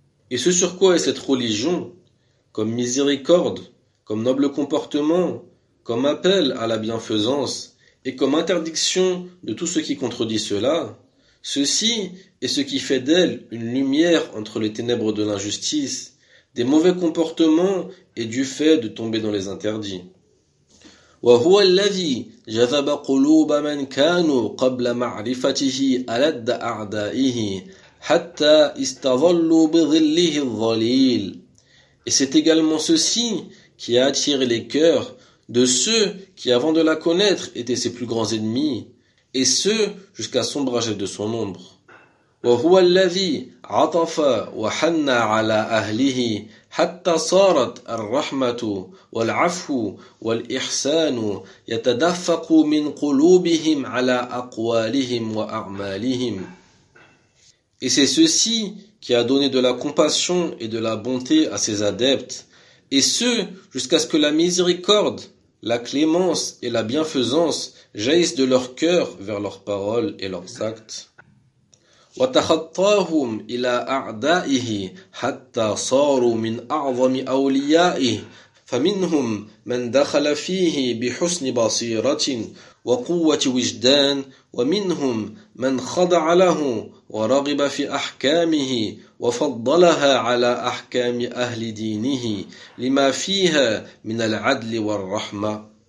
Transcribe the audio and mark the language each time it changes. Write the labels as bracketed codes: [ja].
[fr] Et ce sur quoi est cette religion, comme miséricorde, comme noble comportement, comme appel à la bienfaisance, et comme interdiction de tout ce qui contredit cela, ceci est ce qui fait d'elle une lumière entre les ténèbres de l'injustice, des mauvais comportements et du fait de tomber dans les interdits. [ar] وهو الذي جذب قلوب من كانوا قبل معرفته ألد أعدائه حتى استظلوا بظله الظليل. [fr] Et c'est également ceci qui a attiré les cœurs de ceux qui, avant de la connaître, étaient ses plus grands ennemis, et ce jusqu'à s'ombrager de son ombre. [ar] وهو الذي عطف وحن على أهله حتى صارت الرحمة والعفو والإحسان يتدفق من قلوبهم على أقوالهم وأعمالهم. [fr] Et c'est ceci qui a donné de la compassion et de la bonté à ses adeptes, et ce jusqu'à ce que la miséricorde, la clémence et la bienfaisance jaillissent de leur cœur vers leurs paroles et leurs actes. [ar] وَتَخَطَّاهُمْ إِلَىٰ أَعْدَائِهِ حَتَّى صَارُوا مِنْ أَعْظَمِ أَوْلِيَائِهِ فَمِنْهُمْ مَنْ دَخَلَ فِيهِ بِحُسْنِ بَصِيرَةٍ وَقُوَّةِ وِجْدَانٍ وَمِنْهُمْ مَنْ خَضَعَ لَهُ وَرَغِبَ فِي أَحْكَامِهِ وَفَضَّلَهَا عَلَىٰ أَحْكَامِ أَهْلِ دِينِهِ لِمَا فِيهَا مِنَ الْعَدْلِ وَالرَّحْمَةِ.